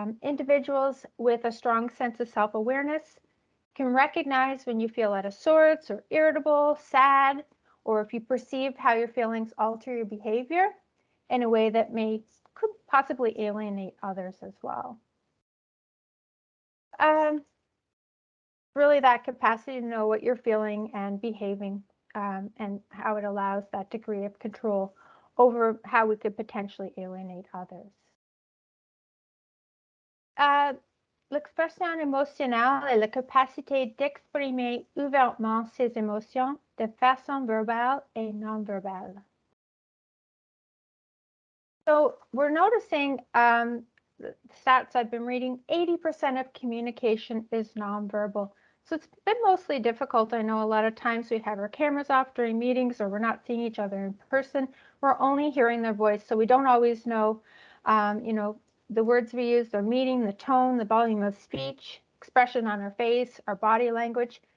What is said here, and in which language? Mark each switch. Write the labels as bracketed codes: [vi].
[en] Individuals with a strong sense of self-awareness can recognize when you feel out of sorts or irritable, sad, or if you perceive how your feelings alter your behavior in a way that could possibly alienate others as well. Really that capacity to know what you're feeling and behaving and how it allows that degree of control over how we could potentially alienate others. [fr] l'expression émotionnelle est la capacité d'exprimer ouvertement ses émotions de façon verbale et non verbale. [en] So we're noticing the stats I've been reading, 80% of communication is nonverbal. So it's been mostly difficult. I know a lot of times we have our cameras off during meetings or we're not seeing each other in person. We're only hearing their voice. So we don't always know, the words we use, their meaning, the tone, the volume of speech, expression on our face, our body language.